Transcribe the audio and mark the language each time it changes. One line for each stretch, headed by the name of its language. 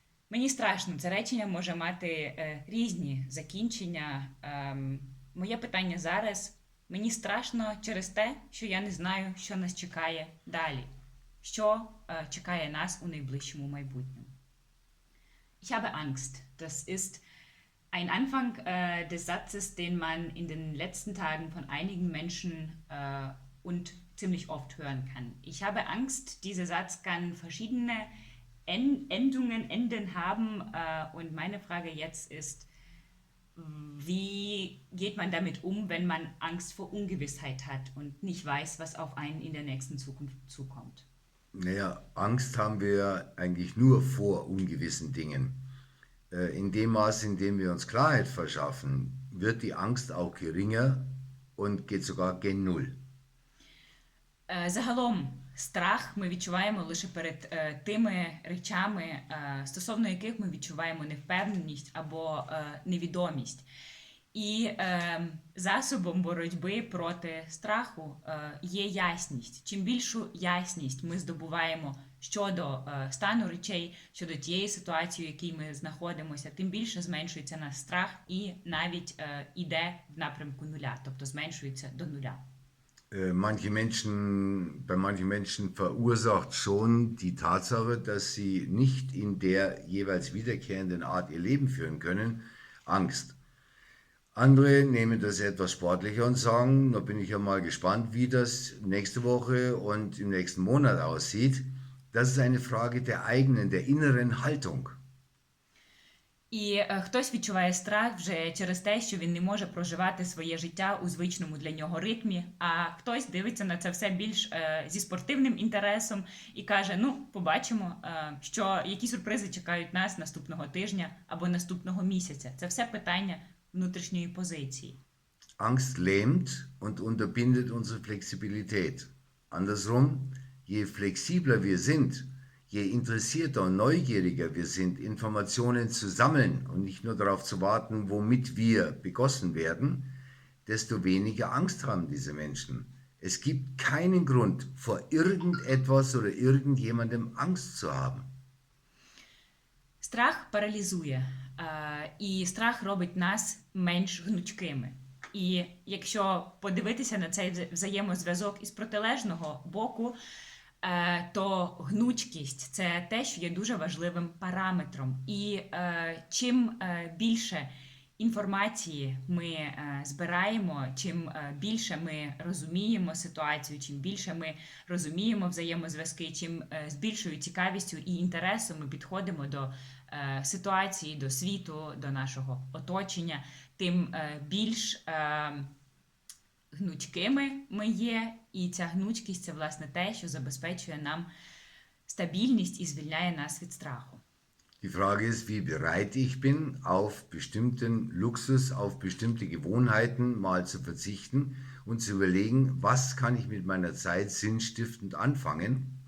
Ukrainian: Мені страшно, це речення може мати різні закінчення. Моє питання зараз: мені страшно через те, що я не знаю, що нас чекає далі, що чекає нас у найближчому майбутньому.
German: Ich habe Angst. Das ist ein Anfang des Satzes, den man in den letzten Tagen von einigen Menschen und ziemlich oft hören kann. Ich habe Angst, dieser Satz kann verschiedene Enden haben und meine Frage jetzt ist, wie geht man damit um, wenn man Angst vor Ungewissheit hat und nicht weiß, was auf einen in der nächsten Zukunft zukommt? Naja, Angst haben wir eigentlich nur vor ungewissen Dingen. In dem Maß, in dem wir uns Klarheit verschaffen, wird die Angst auch geringer und geht sogar gen Null.
Ukrainian: Загалом, страх ми відчуваємо лише перед тими речами, стосовно яких ми відчуваємо невпевненість або невідомість. І засобом боротьби проти страху є ясність. Чим більшу ясність ми здобуваємо щодо стану речей, щодо тієї ситуації, в якій ми знаходимося, тим більше зменшується наш страх і навіть іде в напрямку нуля, тобто зменшується до нуля.
German: Bei manchen Menschen verursacht schon die Tatsache, dass sie nicht in der jeweils wiederkehrenden Art ihr Leben führen können, Angst. Andere nehmen das etwas sportlicher und sagen, da bin ich ja mal gespannt, wie das nächste Woche und im nächsten Monat aussieht. Das ist eine Frage der eigenen, der inneren Haltung.
Ukrainian: І хтось відчуває страх вже через те, що він не може проживати своє життя у звичному для нього ритмі, а хтось дивиться на це все більш зі спортивним інтересом і каже, ну, побачимо, які сюрпризи чекають нас наступного тижня або наступного місяця. Це все питання внутрішньої позиції.
German: Angst lähmt und unterbindet unsere Flexibilität. Andersrum, je flexibler wir sind, je interessierter und neugieriger wir sind, Informationen zu sammeln und nicht nur darauf zu warten, womit wir begossen werden, desto weniger Angst haben diese Menschen. Es gibt keinen Grund, vor irgendetwas oder irgendjemandem Angst zu haben.
Ukrainian: Страх паралізує, і страх робить нас менш гнучкими. І якщо подивитися на цей взаємозв'язок із протилежного боку, то гнучкість – це те, що є дуже важливим параметром. І чим більше інформації ми збираємо, чим більше ми розуміємо ситуацію, чим більше ми розуміємо взаємозв'язки, чим з більшою цікавістю і інтересом ми підходимо до ситуації, до світу, до нашого оточення, тим більш гнучкими ми є, і ця гнучкість – це, власне, те, що забезпечує нам стабільність і звільняє нас від страху.
German: Die Frage ist, wie bereit ich bin, auf bestimmten Luxus, auf bestimmte Gewohnheiten mal zu verzichten und zu überlegen, was kann ich mit meiner Zeit sinnstiftend anfangen.